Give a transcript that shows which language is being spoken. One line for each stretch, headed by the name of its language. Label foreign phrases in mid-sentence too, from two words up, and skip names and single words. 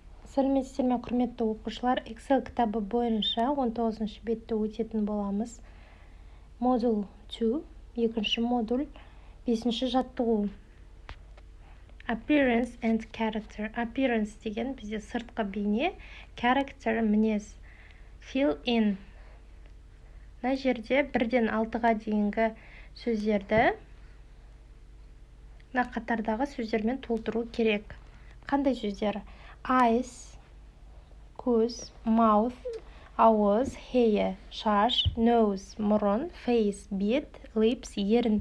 Kazakh: Сәлеметсіздер ме, құрметті оқушылар. Excel кітабы бойынша 19 бетті өтетін боламыз. Модуль 2, екінші модуль, 5-ші жаттығу.
English: Appearance and character.
Kazakh: Appearance деген бізде сыртқы бейне, character мінез.
English: Fill in.
Kazakh: Мына жерде 1-ден 6-ға дейінгі сөздерді мына қатардағы сөздермен толтыру керек. Қандай сөздер? Eyes, көз, mouth, ауыз, hair, шаш, nose, мұрын, face, бет, lips, ерін.